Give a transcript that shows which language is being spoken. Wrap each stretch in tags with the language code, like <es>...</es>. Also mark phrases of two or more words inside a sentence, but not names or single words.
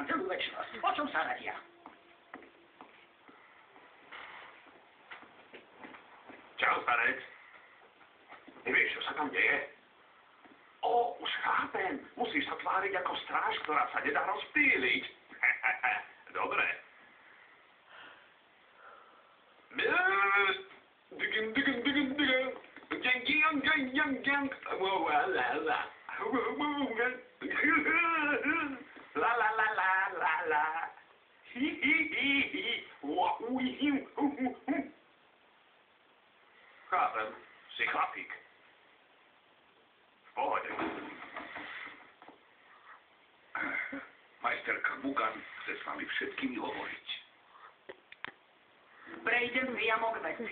<sk>O čom sa radia? starec. Nevieš, čo sa tam deje? Už chápem. Musíš sa tváriť ako stráž, ktorá sa nedá rozptýliť. Dobre. La la la la la la. Hi hi hi hi. Chápem, si chlapík. V pohode. Majsterka Mugan chce s vami všetkými hovoriť. Prejdem priamo k veci.</sk>